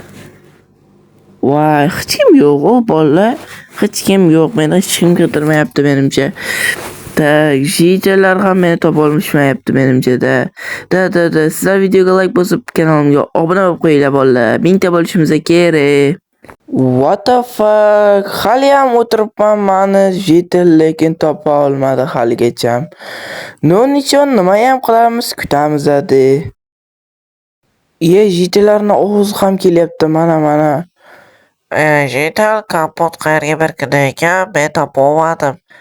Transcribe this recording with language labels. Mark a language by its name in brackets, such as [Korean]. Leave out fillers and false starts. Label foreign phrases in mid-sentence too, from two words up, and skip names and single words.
[Uzbek] Voy, hech kim yo'q, bolalar. Hech kim yo'q. Meni hech kim qidirmayapti menimcha. Jitellar ham meni topa olishmayapti menimcha da. Sizlar videoga like bosib kanalimga obuna bo'lib qo'yinglar bolalar. 1000 ta bo'lishimiz kerak. [English] What the fuck? [Uzbek] Hali ham o'tiribman, mani jetel lekin topa olmadi haligacha. Nechun nima ham qilamiz, kutamiz adi. Jetellarning ovozi ham kelyapti, mana. Jetel kapot qayerga berkindi ekan, men topolmadim.